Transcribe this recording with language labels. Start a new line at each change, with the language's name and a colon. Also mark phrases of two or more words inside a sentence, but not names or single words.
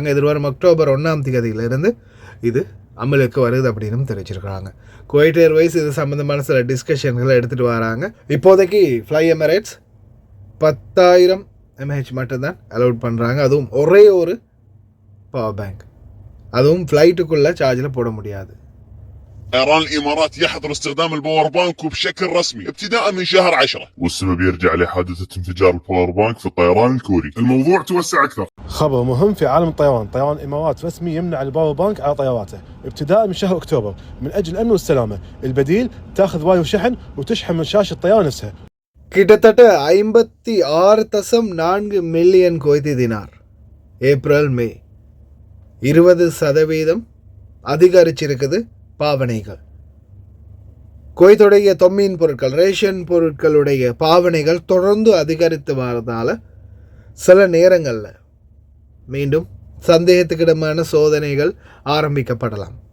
Tamil: எதிர்வரும் அக்டோபர் 1 இது அமலுக்கு வருது அப்படின்னு தெரிவிச்சிருக்கிறாங்க. குவைட் ஏர்வைஸ் இது சம்மந்தமான சில டிஸ்கஷன்களை எடுத்துகிட்டு வராங்க. இப்போதைக்கு ஃப்ளை எமிரேட்ஸ் 10,000 mAh மட்டும்தான் அலோட் பண்ணுறாங்க. அதுவும் ஒரே ஒரு
English: power bank,
Tamil: அதுவும் ஃப்ளைட்டுக்குள்ளே சார்ஜில் போட முடியாது.
Arabic: طيران الامارات يحظر استخدام الباور بانك بشكل رسمي ابتداء من شهر 10 والسبب يرجع لحادثة انفجار الباور بانك في الطيران الكوري. الموضوع توسع اكثر. خبر مهم في عالم الطيران، طيران الامارات رسمي يمنع الباور بانك على طياراته ابتداء من شهر اكتوبر من اجل الامن والسلامه. البديل تاخذ واير شحن وتشحن من شاشه الطياره نفسها.
Tamil: கிட்டத்தட்ட 56.4 மில்லியன் குவைத்தி தினார் ஏப்ரல் மே 20% அதிகரிச்சிருக்குது பாவனைகள். குவைத்துடைய தொம்மின் பொருட்கள், ரேஷன் பொருட்களுடைய பாவனைகள் தொடர்ந்து அதிகரித்து வரதால் சில நேரங்களில் மீண்டும் சந்தேகத்துக்கிடமான சோதனைகள் ஆரம்பிக்கப்படலாம்.